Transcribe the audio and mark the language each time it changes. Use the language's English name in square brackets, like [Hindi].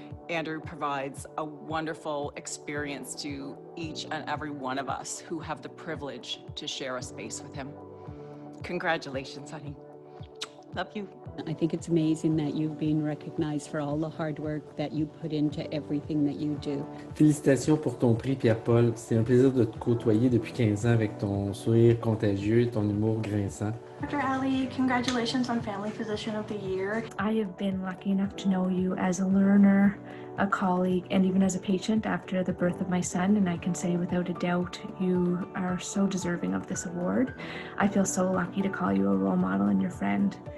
[English] Andrew provides a wonderful experience to each and every one of us who have the privilege to share a space with him. Congratulations, honey. Love you. I think it's amazing that you've been recognized for all the hard work that you put into everything that you do. [French] Félicitations pour ton prix, Pierre-Paul. C'est un plaisir de te côtoyer depuis 15 ans avec ton sourire contagieux et ton humour grinçant. [English] Dr. Ali, congratulations on Family Physician of the Year. I have been lucky enough to know you as a learner, a colleague, and even as a patient after the birth of my son, and I can say without a doubt you are so deserving of this award. I feel so lucky to call you a role model and your friend.